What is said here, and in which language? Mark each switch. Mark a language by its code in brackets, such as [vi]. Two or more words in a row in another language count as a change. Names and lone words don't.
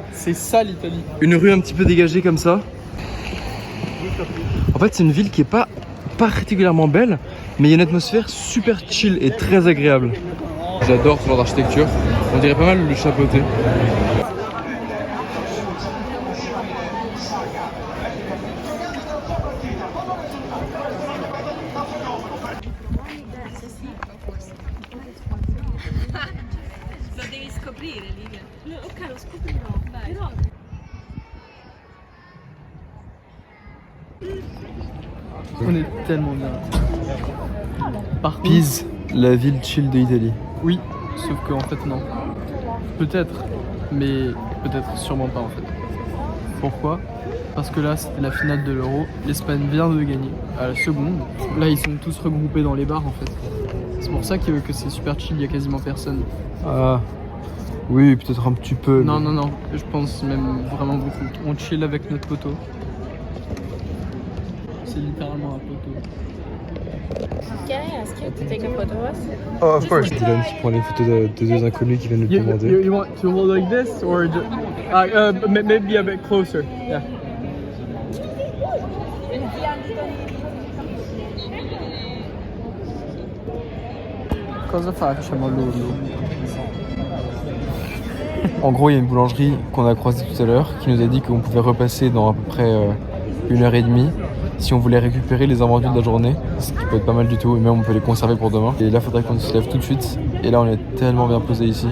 [fr] C'est ça l'Italie. Une rue un petit peu dégagée comme ça. En fait c'est une ville qui est pas particulièrement belle, mais il y a une atmosphère super chill et très agréable. J'adore ce genre d'architecture, on dirait pas mal le chapeauté. [it] Lo devi scoprire, Livia. Ok, lo scoprirò, dai. Però... [fr] On est tellement bien. Par contre, Pise, la ville chill de l'Italie. oui, sauf qu'en fait non. Peut-être, mais peut-être sûrement pas en fait. Pourquoi? Parce que là c'était la finale de l'Euro, l'Espagne vient de gagner à la seconde. Là ils sont tous regroupés dans les bars en fait. C'est pour ça que c'est super chill, il y a quasiment personne. Ah, oui, peut-être un petit peu. Non, non, non, je pense même vraiment beaucoup. On chill avec notre poteau. C'est littéralement un poteau. [en] Can I ask you to take a photo of us? Oh, of course. [fr] Dylan qui prend les photos de deux inconnus qui viennent nous commander. [en] You want to hold like this or maybe a bit closer? Yeah. [it] Cosa facciamo l'urlo? [fr] En gros, il y a une boulangerie qu'on a croisée tout à l'heure qui nous a dit qu'on pouvait repasser dans à peu près 1h30 si on voulait récupérer les invendus de la journée, ce qui peut être pas mal du tout, et même on peut les conserver pour demain. Et là, il faudrait qu'on se lève tout de suite. Et là, on est tellement bien posé ici.